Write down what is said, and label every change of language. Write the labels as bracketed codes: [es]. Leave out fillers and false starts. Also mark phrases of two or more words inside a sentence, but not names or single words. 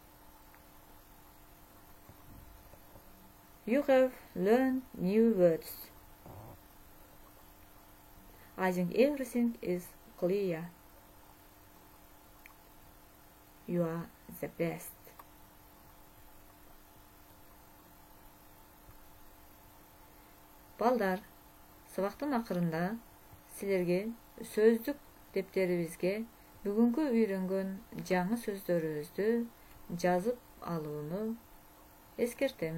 [en] You have learned new words. I think everything is clear. You are the best. [ky] Балдар, сабактын акырында силерге сөздүк дептерибизге Бүгүнкү үйрөнгөн жаңы сөздөрүбүздү жазып алууну эскертем.